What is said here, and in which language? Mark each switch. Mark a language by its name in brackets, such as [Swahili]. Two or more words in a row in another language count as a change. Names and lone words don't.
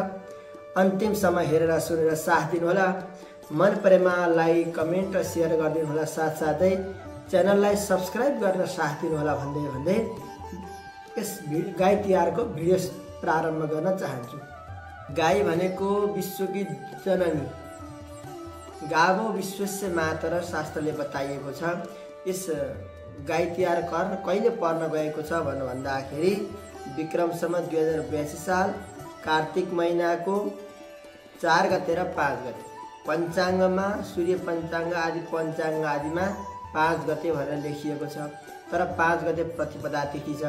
[Nepali] अन्तिमसम्म हेरेर सुनेर साथ दिनुहोला। मन परेमा लाइक कमेन्ट र सेयर गरिदिनु होला। साथसाथै च्यानललाई सब्स्क्राइब गरेर साथ दिनुहोला भन्दै यस गाई तिहारको भिडियो प्रारम्भ गर्न चाहन्छु। गाई भनेको विश्वकी जननी, [Sanskrit] गावो विश्वस्य मातर [Nepali] शास्त्रले बताइएको छ। यस गाई तिहार कहिले पर्न गएको छ भन्दाखेरि विक्रम सम्वत 2082 साल कार्तिक महिनाको 4 गते र 5 गते। पञ्चाङ्गमा सूर्य पञ्चाङ्ग आदि पञ्चाङ्ग आदिमा 5 गते भनेर लेखिएको छ, तर 5 गते प्रतिपदा तिथि छ।